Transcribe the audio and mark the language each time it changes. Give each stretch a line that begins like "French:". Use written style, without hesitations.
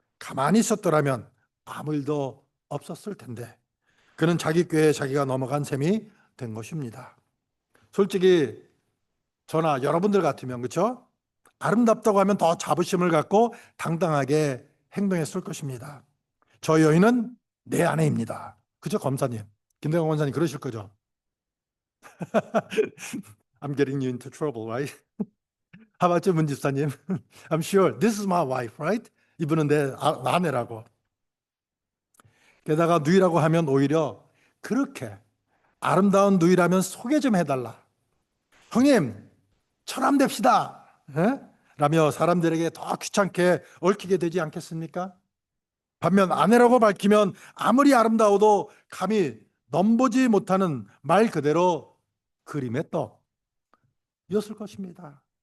Korean: 가만히 있었더라면 아무 일도 없었을 텐데 그는 자기 꾀에 자기가 넘어간 셈이 된 것입니다. 솔직히 저나 여러분들 같으면 그렇죠? 아름답다고 하면 더 자부심을 갖고 당당하게 행동했을 것입니다. 저 여인은 내 아내입니다. 그죠, 검사님? 김대건 검사님 그러실 거죠?
English: I'm getting you into trouble, right? How about you, 문 집사님? I'm sure this is my wife, right?
Korean: 이분은 내 아내라고. 게다가 누이라고 하면 오히려 그렇게 아름다운 누이라면 소개 좀 해달라. 형님, 처남 됩시다. 에? 라며 사람들에게 더 귀찮게 얽히게 되지 않겠습니까? 반면 아내라고 밝히면 아무리 아름다워도 감히 넘보지 못하는 말 그대로 그림의 떡이었을 것입니다.